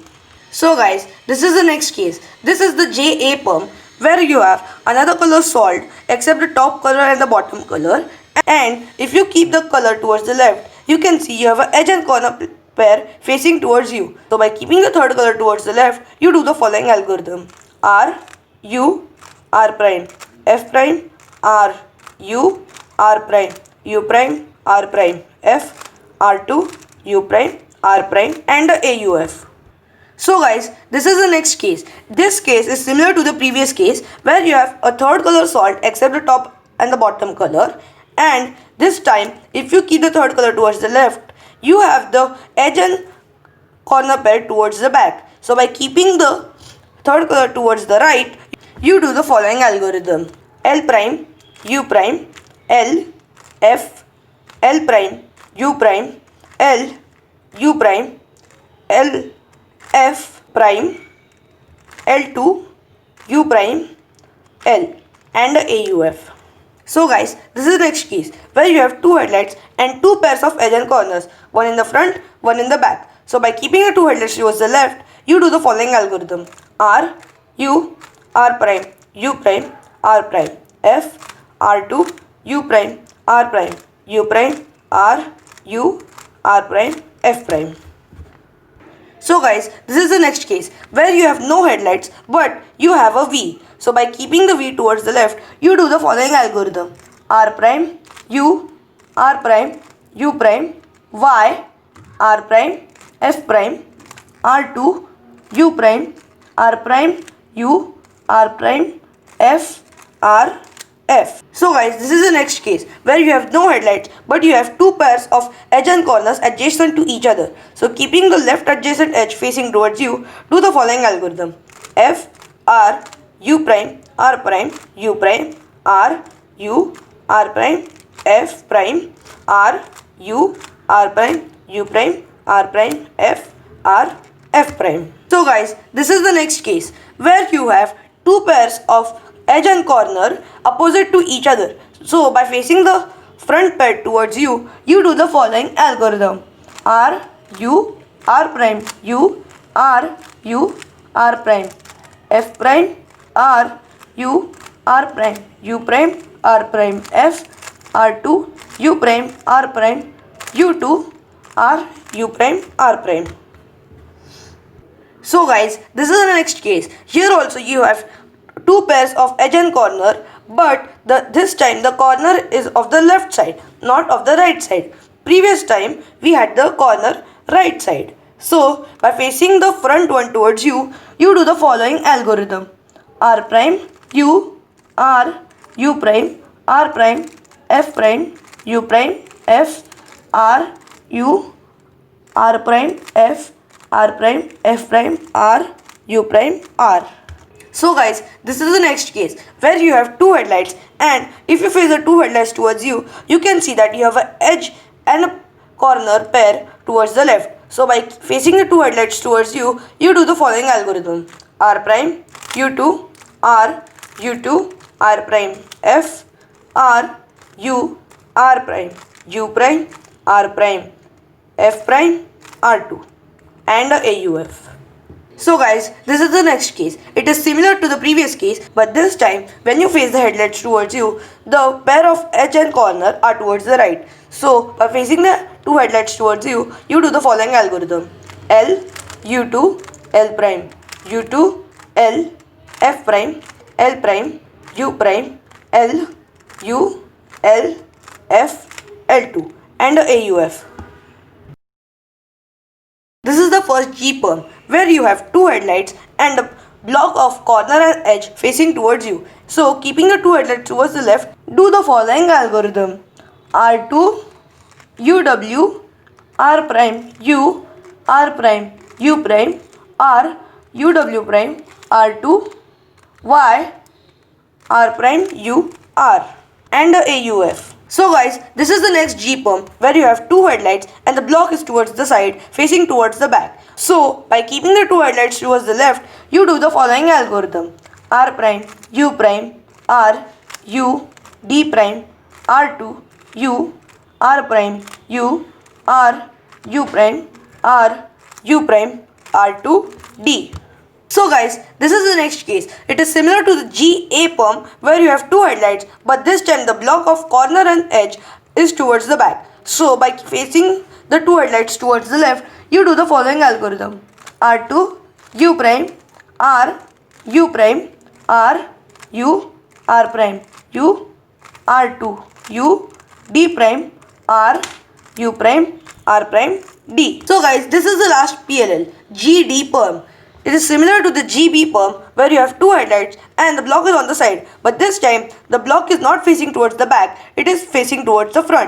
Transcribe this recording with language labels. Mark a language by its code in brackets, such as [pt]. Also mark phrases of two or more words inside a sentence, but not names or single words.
[en] So guys, this is the next case. This is the JA perm where you have another color solved except the top color and the bottom color. And if you keep the color towards the left, you can see you have an edge and corner pair facing towards you. So by keeping the third color towards the left, you do the following algorithm: R, U, R prime, F prime, R, U, R prime, U prime, R prime, F, R2, U prime, R prime, and a AUF. So guys, this is the next case. This case is similar to the previous case where you have a third color solved except the top and the bottom color. And this time, if you keep the third color towards the left, you have the edge and corner pair towards the back. So by keeping the third color towards the right, you do the following algorithm: L prime, U prime, L, F, L prime, U prime, L, U prime, L, F prime, L2, U prime, L, and a AUF. So guys, this is the next case where you have two headlights and two pairs of edge and corners, one in the front, one in the back. So by keeping the two headlights towards the left, you do the following algorithm: R, U, R prime, U prime, R prime, F, R2, U prime, R prime, U prime, R, U, R prime, F prime. So guys, this is the next case where you have no headlights but you have a V. So by keeping the V towards the left, you do the following algorithm: R prime, U, R prime, U prime, Y, R prime, F prime, R2, U prime, R prime, U, R prime, F, R, F. So guys, this is the next case where you have no headlights but you have two pairs of edge and corners adjacent to each other. So keeping the left adjacent edge facing towards you, do the following algorithm: F, R, U prime, R prime, U prime, R, U, R prime, F prime, R, U, R prime, U prime, R prime, F, R, F prime. So guys, this is the next case where you have two pairs of edge and corner opposite to each other. So by facing the front pair towards you, you do the following algorithm: R, U, R prime, U, R, U, R prime, F prime, R, U, R prime, U prime, R prime, F, R2, U prime, R prime, U2, R, U prime, R prime. So guys, this is the next case. Here also you have two pairs of edge and corner, but this time the corner is of the left side, not of the right side. Previous time we had the corner right side. So by facing the front one towards you, you do the following algorithm: R prime, U, R, U prime, R prime, F prime, U prime, F, R, U, R prime, F, R prime, F prime, R, U prime, R. So guys, this is the next case where you have two headlights, and if you face the two headlights towards you, you can see that you have an edge and a corner pair towards the left. So by facing the two headlights towards you, you do the following algorithm: R prime, U2, R, U2, R prime, F, R, U, R prime, U prime, R prime, F prime, R2, and a AUF. So guys, this is the next case. It is similar to the previous case, but this time when you face the headlights towards you, the pair of edge and corner are towards the right. So by facing the two headlights towards you, you do the following algorithm: L, U2, L prime, U2, L, F prime, L prime, U prime, L, U, L, F, L2, and a AUF. This is the first G perm where you have two headlights and a block of corner and edge facing towards you. So keeping the two headlights towards the left, do the following algorithm: R2, UW, R prime, U, R prime, U prime, R, UW prime, R2, Y, R prime, U, R, and a AUF. So guys, this is the next G perm where you have two headlights and the block is towards the side facing towards the back. So by keeping the two headlights towards the left, you do the following algorithm: R prime, U prime, R, U, D prime, R2, U, R prime, U, R, U prime, R, U prime, R2, D. So guys, this is the next case. It is similar to the GA perm where you have two headlights, but this time the block of corner and edge is towards the back. So by facing the two headlights towards the left, you do the following algorithm: R2, U prime, R, U prime, R, U, R prime, U, R2, U, D prime, R, U prime, R prime, D. So guys, this is the last PLL, GD perm. It is similar to the GB perm where you have two headlights and the block is on the side, but this time the block is not facing towards the back, it is facing towards the front.